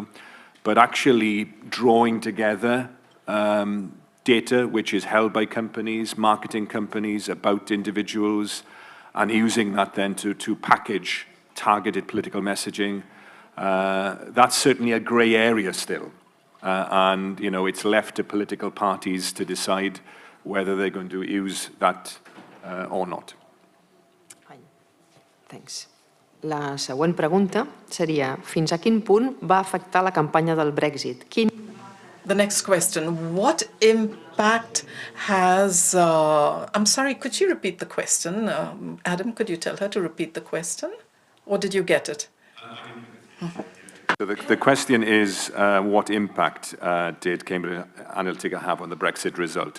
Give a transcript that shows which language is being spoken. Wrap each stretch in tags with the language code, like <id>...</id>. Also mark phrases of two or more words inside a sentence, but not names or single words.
<en>But actually drawing together data which is held by companies, marketing companies, about individuals, and using that then to package targeted political messaging, that's certainly a grey area still. And it's left to political parties to decide whether they're going to use that or not. Thanks.</en> <ca>La següent pregunta seria, fins a quin punt va afectar la campanya del Brexit?</ca> <en>The next question, what impact has... I'm sorry, could you repeat the question? Adam, could you tell her to repeat the question? Or did you get it? So the question is, what impact did Cambridge Analytica have on the Brexit result?</en>